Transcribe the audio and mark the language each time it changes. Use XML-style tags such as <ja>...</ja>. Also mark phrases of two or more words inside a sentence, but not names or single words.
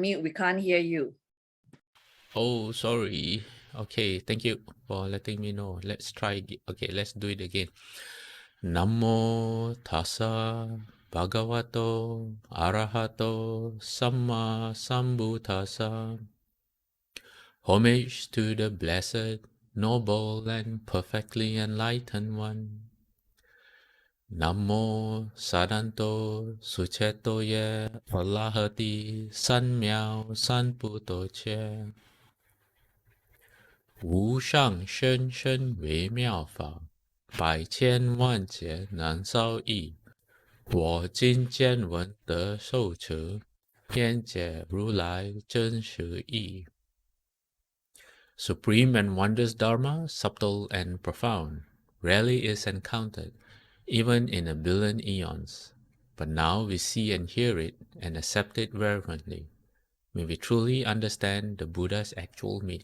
<en>We can't hear you. Oh, sorry. Okay, thank you for letting me know. Let's try. Okay, let's do it again.</en> <pi>Namo tassa bhagavato arahato samma sambuddhassa.</pi> <en>Homage to the blessed, noble, and perfectly enlightened one. Namo sadanto sucheto ye alahati san miao san puto che.</en> <zh>无上甚深微妙法，百千万劫难遭遇。我今见闻得受持，愿解如来真实义。</zh> <en>Supreme and wondrous Dharma, subtle and profound, rarely is encountered, even in a billion eons. But now we see and hear it and accept it reverently. May we truly understand the Buddha's actual meaning.</en>